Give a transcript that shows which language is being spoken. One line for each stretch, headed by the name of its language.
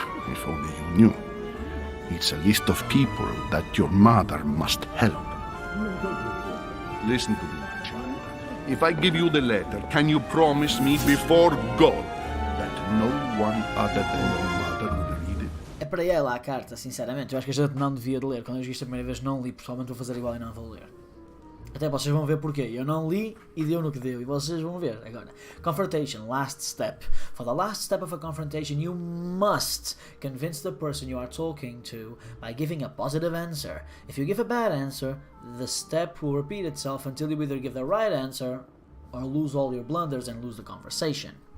English: If only you knew. It's a list of people that your mother must help. Listen to me, my child. If I give you the letter, can you promise me before God that no one other than your mother will read it?
Portuguese: É para ela a carta, sinceramente. Eu acho que a gente não devia de ler. Quando eu vi isto a primeira vez, não li. Pessoalmente vou fazer igual e não vou ler. Até vocês vão ver porquê. Eu não li e deu no que deu. E vocês vão ver agora.
English: Confrontation, last step. For the last step of a confrontation, you must convince the person you are talking to by giving a positive answer. If you give a bad answer, the step will repeat itself until you either give the right answer or lose all your blunders and lose the conversation.